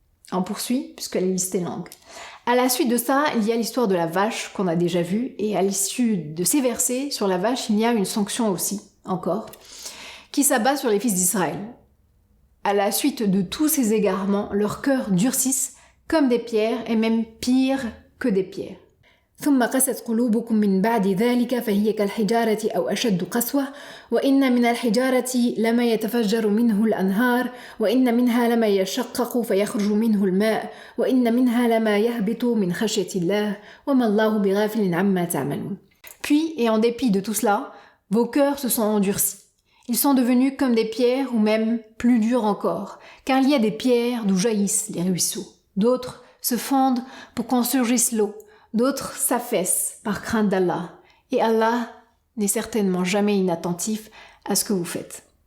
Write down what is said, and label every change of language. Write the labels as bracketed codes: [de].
[fr] On poursuit, puisque la liste est longue. À la suite de ça, il y a l'histoire de la vache qu'on a déjà vue, et à l'issue de ces versets sur la vache, il y a une sanction aussi, encore, qui s'abat sur les fils d'Israël. À la suite de tous ces égarements, leurs cœurs durcissent comme des pierres, et même pire que des pierres. [ar] ثم قست قلوبكم من بعد ذلك فهي كالحجارة أو أشد قسوة وإن من الحجارة لما يتفجر منه الأنهار وإن منها لما يشقق فيخرج منه الماء وإن منها لما يهبط من خشية الله وما الله بغافل عما تعملون. [fr] Puis, et en dépit de tout cela, vos cœurs se sont endurcis. Ils sont devenus comme des pierres ou même plus durs encore, car il y a des pierres d'où jaillissent les ruisseaux. D'autres se fondent pour qu'on surgisse l'eau. D'autres s'affaissent par crainte d'Allah, et Allah n'est certainement jamais inattentif à ce que vous faites.